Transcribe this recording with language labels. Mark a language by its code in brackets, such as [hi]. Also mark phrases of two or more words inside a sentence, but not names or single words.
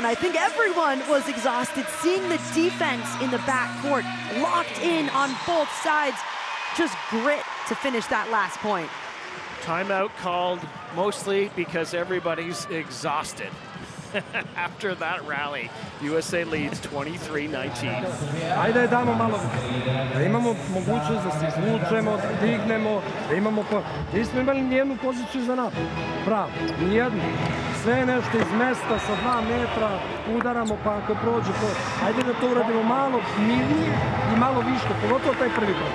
[en] I think everyone was exhausted. Seeing the defense in the backcourt locked in on both sides. Just grit to finish that last point. Timeout called mostly because everybody's exhausted. After that rally, USA leads 23-19. [sr] Ajde damo malo, da imamo mogućnost da se izvučemo, da dignemo, da imamo... Nismo imali nijednu poziciju za napad. Bravo, nijednu. Sve nešto iz mesta sa 2 metra, udaramo pa ako prođe to. Ajde da to uradimo malo mirnije i malo više, pogotovo taj prvi krok.